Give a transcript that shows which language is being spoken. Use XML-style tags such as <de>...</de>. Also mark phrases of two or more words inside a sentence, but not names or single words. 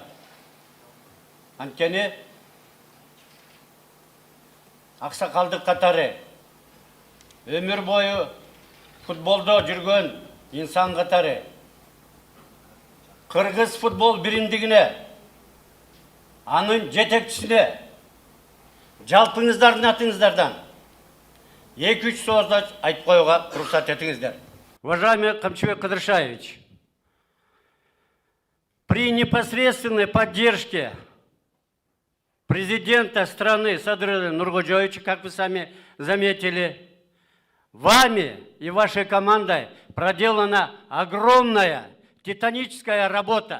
<ky>Анткени аксакалдык катары өмүр бою футболдо жүргөн инсан катары Кыргыз футбол биримдигине, анын жетекчисине жалпыңыздардын атыңыздардан 2-3 сөз айтып коюуга уруксат этиңиздер.</ky> <ru>Уважаемый Камчыбек Кыдыршаевич, при непосредственной поддержке президента страны Садырова Нуркожоевича, как вы сами заметили, вами и вашей командой проделана огромная титаническая работа.</ru>